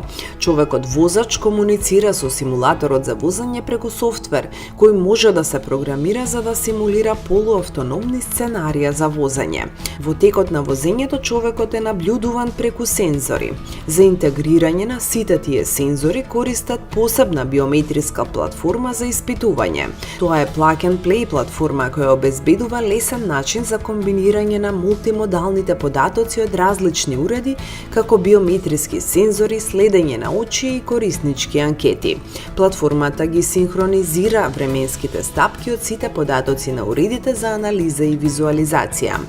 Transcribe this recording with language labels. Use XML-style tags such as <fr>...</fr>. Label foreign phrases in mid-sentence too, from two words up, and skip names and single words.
<mk>Човекот возач комуницира со симулаторот за возење преку софтвер, кој може да се програмира за да симулира полуавтономни сценарија за возење. Во текот на возењето човекот е наблюдуван преку сензори. За интегрирање на сите тие сензори користат посебна биометриска платформа за испитување. Тоа е</mk> <en>plug and play</en> <mk>платформа која обезбедува лесен начин за комбинирање на мултимодалните податоци од различни уреди, како биометриски сензори, следење на очи и кориснички анкети. Платформата ги синхронизира временските стапки од сите податоци на уредите за анализа и визуализација.</mk>